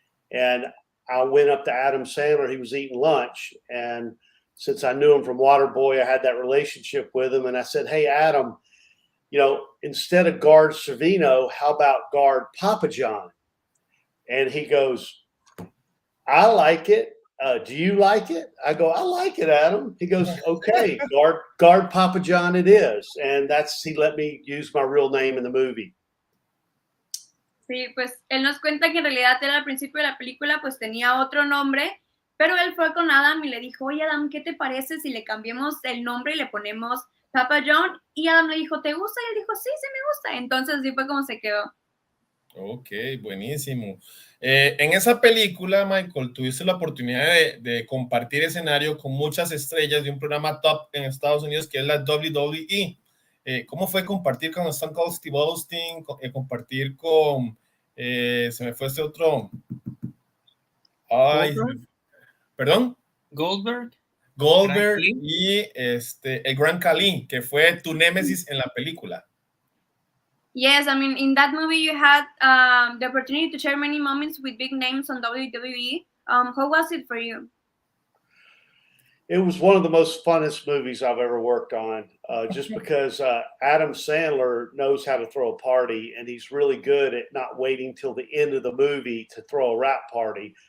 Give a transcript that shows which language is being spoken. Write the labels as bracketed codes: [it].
[en] And I went up to Adam Sandler. He was eating lunch, and since I knew him from Waterboy, I had that relationship with him. And I said, "Hey, Adam, you know, instead of Guard Servino, how about Guard Papajohn?" And he goes, "I like it. Do you like it?" I go, "I like it, Adam." He goes, "Okay, Guard Papajohn it is." And he let me use my real name in the movie. [es] Sí, pues él nos cuenta que en realidad él al principio de la película pues tenía otro nombre, pero él fue con Adam y le dijo, oye Adam, ¿qué te parece si le cambiamos el nombre y le ponemos Papajohn? Y Adam le dijo, ¿te gusta? Y él dijo, sí, sí me gusta. Entonces así fue como se quedó. Ok, buenísimo. En esa película, Michael, tuviste la oportunidad de compartir escenario con muchas estrellas de un programa top en Estados Unidos que es la WWE. ¿Cómo fue compartir con Stone Cold Steve Austin, compartir con, se me fue este otro, ay, perdón? Goldberg y el Gran Khali, que fue tu némesis en la película. [en] Yes, I mean, in that movie you had the opportunity to share many moments with big names on WWE. How was it for you? It was one of the most funnest movies I've ever worked on, just because Adam Sandler knows how to throw a party, and he's really good at not waiting till the end of the movie to throw a rap party.